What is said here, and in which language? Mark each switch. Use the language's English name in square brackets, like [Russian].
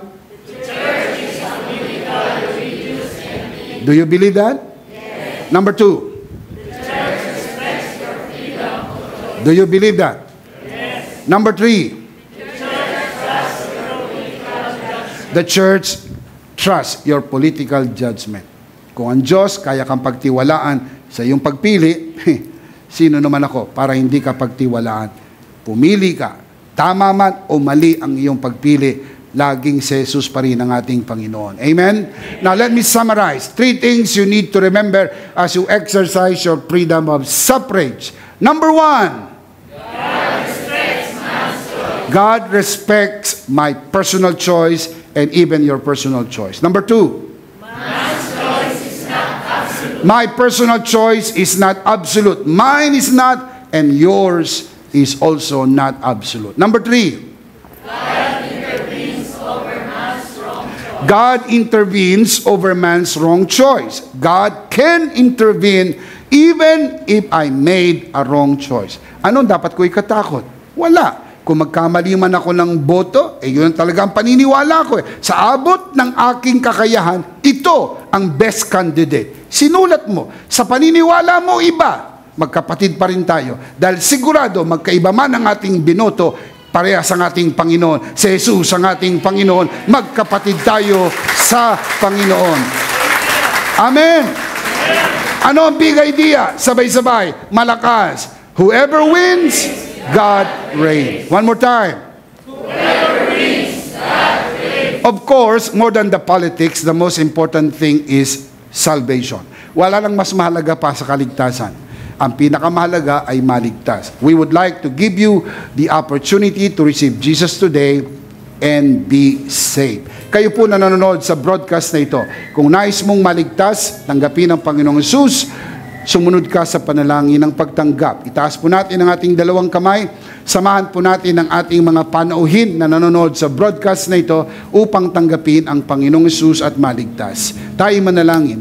[English] The church is political, religious, and Do you believe that? yes. Number 2. The church respects your freedom of choice. Do you believe that? Yes. Number 3. The church trusts your political judgment. The church trusts your political judgment. [Filipino] Kung ang Diyos kaya kang pagtiwalaan sa iyong pagpili, sino naman ako para hindi ka pagtiwalaan? Pumili ka, tama man o mali ang iyong pagpili, laging si Jesus pa rin ang ating Panginoon. [English] Amen? Now let me summarize. 3 things you need to remember as you exercise your freedom of suffrage. Number 1, God respects my personal choice and even your personal choice. Number 2, my personal choice is not absolute. Mine is not, and yours is also not absolute. Number 3, God intervenes over man's wrong choice. God can intervene even if I made a wrong choice. [Filipino] Ano dapat ko ikatakot? Wala. Kung magkamali man ako ng boto, yun talagang paniniwala ko. Sa abot ng aking kakayahan, ito ang [English] best candidate. [Filipino] Sinulat mo. Sa paniniwala mo iba, magkapatid pa rin tayo. Dahil sigurado, magkaiba man ang ating binoto, parehas ang ating Panginoon. Si Jesus ang ating Panginoon. Magkapatid tayo sa Panginoon. Amen. Ano ang [English] big idea? [Filipino] Sabay-sabay. Malakas. [English] Whoever wins, God reigns. One more time. Of course, more than the politics, the most important thing is salvation. [Filipino] Wala nang mas mahalaga pa sa kaligtasan. Ang pinakamahalaga ay maligtas. [English] We would like to give you the opportunity to receive Jesus today and be saved. [Filipino] Kayo po na nanonood sa broadcast na ito, kung nais mong maligtas, tanggapin ang Panginoong Hesus, sumunod ka sa panalangin ng pagtanggap. Itaas po natin ang ating dalawang kamay. Samahan po natin ang ating mga panauhin na nanonood sa broadcast na ito upang tanggapin ang Panginoong Hesus at maligtas. Tayo manalangin.